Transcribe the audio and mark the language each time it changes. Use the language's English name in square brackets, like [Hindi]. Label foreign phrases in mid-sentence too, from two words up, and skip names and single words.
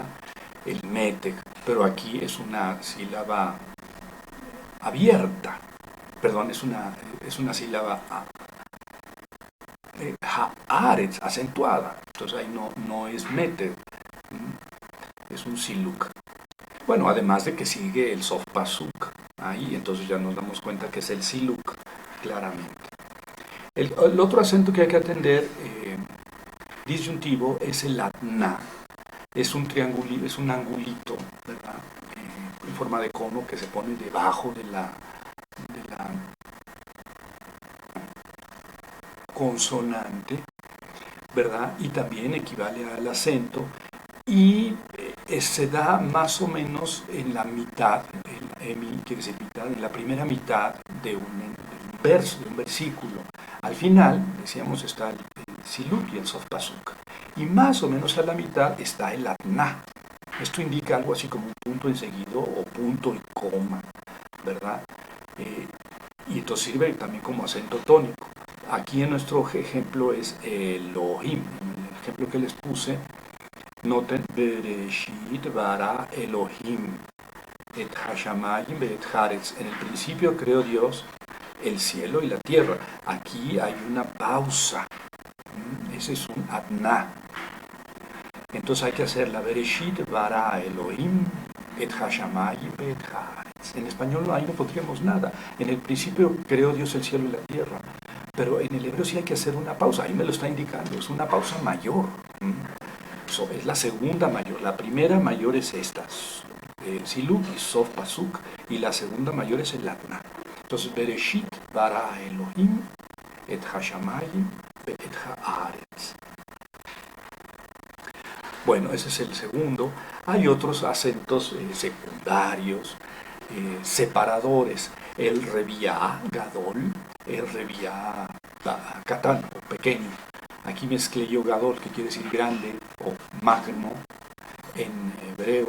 [Spanish] El metec, pero aquí es una sílaba abierta, perdón, es una sílaba haaretz, acentuada, entonces ahí no es metec, es un siluk. Bueno, además de que sigue el [Hebrew] סוף פסוק [Spanish] ahí, entonces ya nos damos cuenta que es el siluk, claramente. El otro acento que hay que atender, disyuntivo, es el atna. Es un triangulito, es un angulito, ¿verdad? En forma de cono que se pone debajo de la consonante, ¿verdad? Y también equivale al acento y se da más o menos en la mitad, quiere decir mitad, en la primera mitad de un verso, de un versículo. Al final, decíamos, está el siluk y el [Hebrew] סוף פסוק. [Spanish] Y más o menos a la mitad está el atna. Esto indica algo así como un punto enseguido o punto y coma, ¿verdad? Y entonces sirve también como acento tónico. Aquí en nuestro ejemplo es Elohim. En el ejemplo que les puse, [Hebrew] noten, בראשית ברא אלהים את השמים את הארץ. [Spanish] En el principio creó Dios el cielo y la tierra. Aquí hay una pausa. Ese es un atna. Entonces hay que hacer la [Hebrew] בראשית ברא אלהים את השמים את הארץ. [Spanish] En español ahí no podríamos nada. En el principio creó Dios el cielo y la tierra. Pero en el hebreo sí hay que hacer una pausa. Ahí me lo está indicando. Es una pausa mayor. Es la segunda mayor. La primera mayor es esta. Siluk y [Hebrew] סוף פסוק. [Spanish] Y la segunda mayor es el atna. Entonces, [Hebrew] בראשית ברא אלהים את השמים את הארץ. [Spanish] Bueno, ese es el segundo. Hay otros acentos secundarios, separadores. El [Hebrew] רביע גדול, [Spanish] el [Hebrew] רביע קטן, [Spanish] o pequeño. Aquí mezclé yo gadol, que quiere decir grande, o magno, en hebreo.